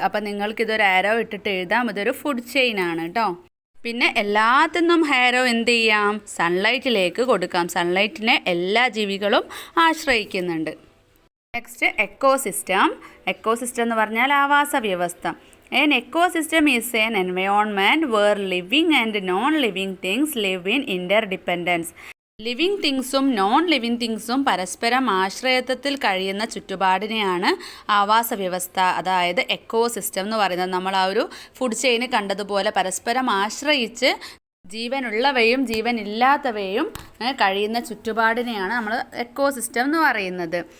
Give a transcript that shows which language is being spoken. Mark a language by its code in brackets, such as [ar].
[ml] അപ്പം നിങ്ങൾക്കിതൊരു ആരോ ഇട്ടിട്ട് എഴുതാം. ഇതൊരു ഫുഡ് ചെയിൻ ആണ് കേട്ടോ. പിന്നെ എല്ലാത്തിനും ആരോ എന്ത് ചെയ്യാം? സൺലൈറ്റിലേക്ക് കൊടുക്കാം. സൺലൈറ്റിനെ എല്ലാ ജീവികളും ആശ്രയിക്കുന്നുണ്ട്. നെക്സ്റ്റ് എക്കോസിസ്റ്റം എന്ന് പറഞ്ഞാൽ ആവാസ വ്യവസ്ഥ. [en] An ecosystem is an environment where living and non-living things live in interdependence. [ml] Living തിങ്സും non living തിങ്സും പരസ്പരം ആശ്രയത്വത്തിൽ കഴിയുന്ന ചുറ്റുപാടിനെയാണ് ആവാസ വ്യവസ്ഥ, അതായത് എക്കോസിസ്റ്റം എന്ന് പറയുന്നത്. നമ്മൾ ആ ഒരു ഫുഡ് ചെയിന് കണ്ടതുപോലെ പരസ്പരം ആശ്രയിച്ച് ജീവനുള്ളവയും ജീവനില്ലാത്തവയും കഴിയുന്ന ചുറ്റുപാടിനെയാണ് നമ്മൾ എക്കോസിസ്റ്റം എന്ന് പറയുന്നത്.